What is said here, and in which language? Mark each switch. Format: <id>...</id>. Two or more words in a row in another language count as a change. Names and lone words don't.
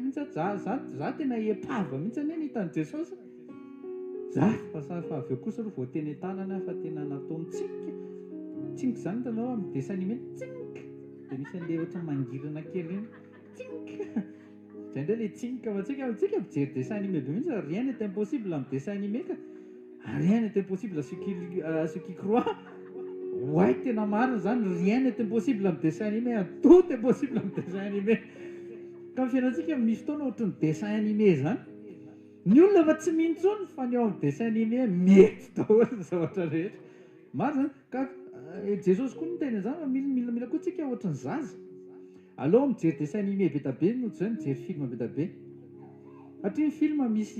<mg>mihitsy za tena epava mihitsy anie nitan'i Jesosy za fa avy eo kosa aloha vao teny an-tanana fa tena nataony tsinka zany tanao amin'ny</mg> <fr>dessin animé</fr> <mg>tsinka dia misy an'ilay ohatra mangirana kely iny tsinka zay indray le tsinka fa tsika mijery</mg> <fr>dessin animé</fr> <mg>be mihitsy</mg> <fr>rien n'est impossible</fr> <mg>amin'ny</mg> <fr>dessin animé</fr> <mg>ka</mg> <fr>rien n'est impossible ce qui croit ouais</fr> <mg>tena marina zany</mg> <fr>rien n'est impossible</fr> <mg>amin'ny</mg> <fr>dessin animé tout est possible</fr> <mg>amin'ny</mg> <fr>dessin animé</fr> <mg>ka ny fiainantsika misy fotoana ohatra ny</mg> <fr>dessin animé</fr> <mg>zany ny olona fa tsy mintsony fa ny ao amin'ny</mg> <fr>dessin animé</fr> <mg>mety daholo ny zavatra rehetra maro zany ka Jesosy koa niteny zany mila koa tsika ohatra ny zaza aleo mijery</mg> <fr>dessin animé</fr> <mg>be tabe noho zay mijery film be tabe satria ny film misy</mg>